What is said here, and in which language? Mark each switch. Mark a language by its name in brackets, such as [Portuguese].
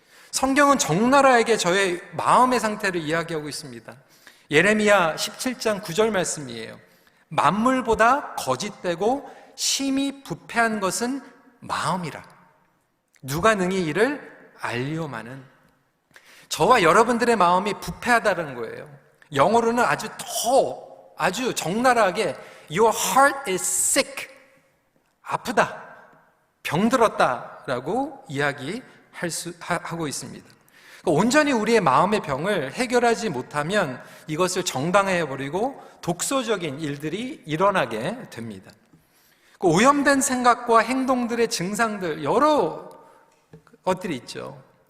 [Korean] 성경은 적나라하게 저의 마음의 상태를 이야기하고 있습니다. 예레미야 17장 9절 말씀이에요. 만물보다 거짓되고 심히 부패한 것은 마음이라. 누가 능히 이를 알리오마는. 저와 여러분들의 마음이 부패하다는 거예요. 영어로는 아주 적나라하게 [English] Your heart is sick. [Korean] 아프다, 병들었다라고 하고 있습니다. 온전히 우리의 마음의 병을 해결하지 못하면 이것을 정당화해버리고 독소적인 일들이 일어나게 됩니다. 오염된 생각과 행동들의 증상들, 여러 것들이 있죠.